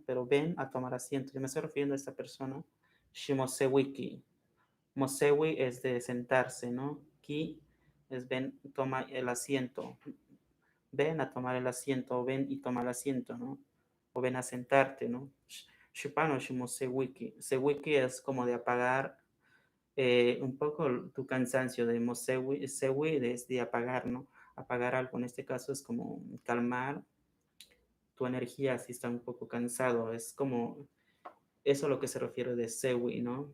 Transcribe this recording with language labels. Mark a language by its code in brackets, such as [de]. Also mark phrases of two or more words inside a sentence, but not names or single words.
[es] Pero ven a tomar asiento. Yo me estoy refiriendo a esta persona. Shimosewiki. Mosewi es de sentarse, ¿no? Ki es ven, toma el asiento. Ven a tomar el asiento, o ven y toma el asiento, ¿no? O ven a sentarte, ¿no? [nah] Shupano Shimosewiki. [es] Sewiki es como de apagar un poco tu cansancio de Mosewi, Sewi es de apagar, ¿no? Apagar algo, en este caso es como calmar tu energía si está un poco cansado, es como eso a lo que se refiere de Sewi, ¿no?